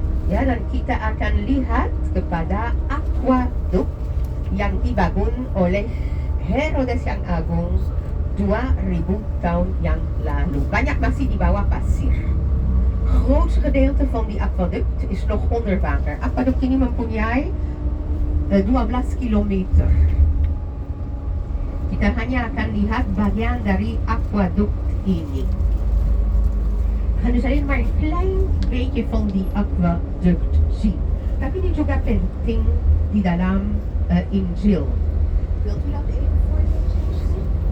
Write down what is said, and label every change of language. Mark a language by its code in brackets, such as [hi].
[id] Ya, dan kita akan lihat kepada aquaduct yang dibangun oleh Herodes yang Agung 2000 tahun yang lalu. Banyak masih di bawah pasir. [nl] Grootste gedeelte van die aquaduct is nog onder water. [id] Aquaduct ini mempunyai 12 kilometer. Kita hanya akan lihat bagian dari aquaduct ini. [nl] We gaan dus alleen maar een klein beetje van die aquaduct zien. [id] Tapi ini juga penting di dalam Injil. [nl] Wilt u dat even voorlezen?